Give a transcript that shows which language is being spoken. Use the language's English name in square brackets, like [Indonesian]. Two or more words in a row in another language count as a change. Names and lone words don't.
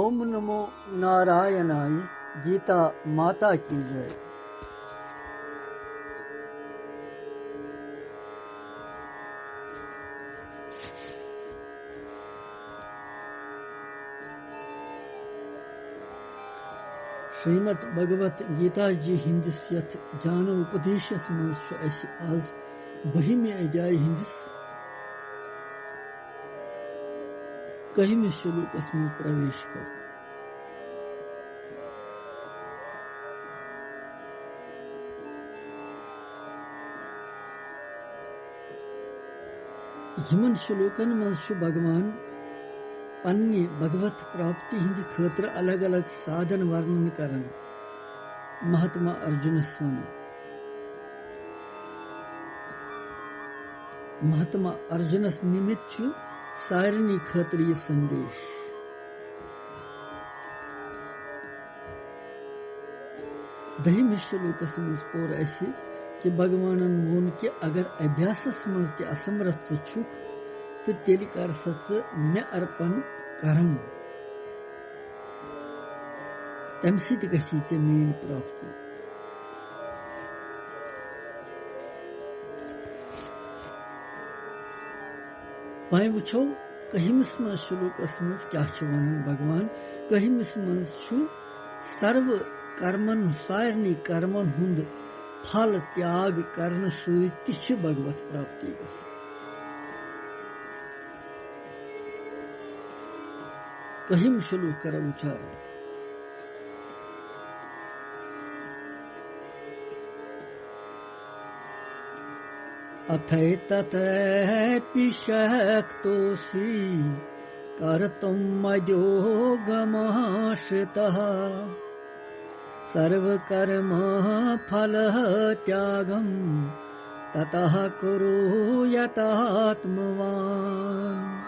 [Sanskrit] नमो नारायणाय। [Hindi] गीता माता की जय। [Kashmiri] श्रीमद् भगवत गीता जी हिंदिस यथ ज्ञान उपदेशस मज आज 12वें अध्याय हिंदिस 1वें श्लोकस मज प्रवेश कर। यमन श्लोकन मज भगवान पन्ने भगवत प्राप्ति हिंद खतर अलग अलग साधन वर्णन करन महात्मा अर्जुनस वन। महात्मा अर्जुनस निमित्त सारनी खतर यह संदेश। दहिम श्लोकस मज पोर ऐसे कि भगवान वोन कि अगर अभ्यासस मज ते असमर्थ छुक तो तेल कर सच मे अर्पण कर्म तम सत गसी चे मेन प्राप्ति। वह वो कहिमस मज श्लोकस मज क्या वन भगवान कहिमस मज सर्व कर्मन सारनी कर्मन हुंद फल त्याग करने सत्य भगवत प्राप्ति गस। कहिम श्लोक कर उच्चार। [Sanskrit] अथैतथैपि शक्तोऽसि कर्तुं मयोगमाश्रितः सर्वकर्म फल त्यागं ततः कुरु यतात्मवान्।